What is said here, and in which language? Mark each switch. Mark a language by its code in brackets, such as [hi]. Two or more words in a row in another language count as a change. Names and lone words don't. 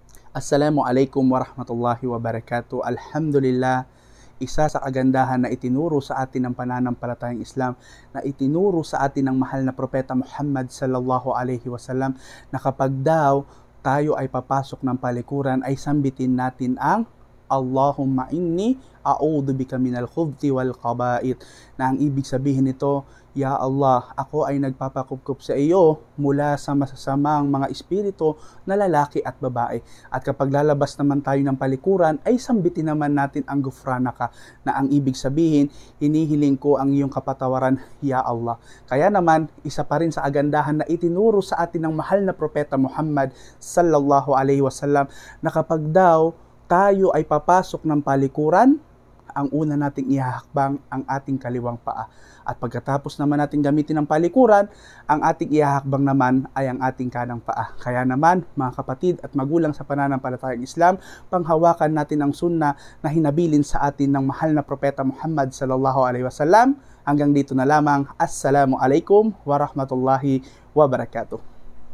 [ar] السلام عليكم ورحمة الله وبركاته. Alhamdulillah, [tl] isa sa kagandahan na itinuro sa atin ng pananampalatayang Islam, na itinuro sa atin ng mahal na propeta Muhammad [ar] صلى الله عليه وسلم, [tl] na kapag daw tayo ay papasok ng palikuran ay sambitin natin ang [ar] اللهم إني أعوذ بك من الخبث والخبائث, [tl] na ang ibig sabihin nito, [ar] يا الله, [tl] ako ay nagpapakupkup sa iyo mula sa masasamang mga espiritu na lalaki at babae. At kapag lalabas naman tayo ng palikuran, ay sambitin naman natin ang Gufranaka, na ang ibig sabihin, hinihiling ko ang iyong kapatawaran, [ar] يا الله. [tl] Kaya naman, isa pa rin sa agandahan na itinuro sa atin ng mahal na propeta Muhammad [ar] صلى الله عليه وسلم, [tl] na kapag daw tayo ay papasok ng palikuran, ang una nating ihahakbang ang ating kaliwang paa. At pagkatapos naman natin gamitin ang palikuran, ang ating ihahakbang naman ay ang ating kanang paa. Kaya naman, mga kapatid at magulang sa pananampalatayang Islam, panghawakan natin ang sunnah na hinabilin sa atin ng mahal na propeta Muhammad [ar] صلى الله عليه وسلم. [tl] Hanggang dito na lamang. [ar] السلام عليكم ورحمة الله وبركاته.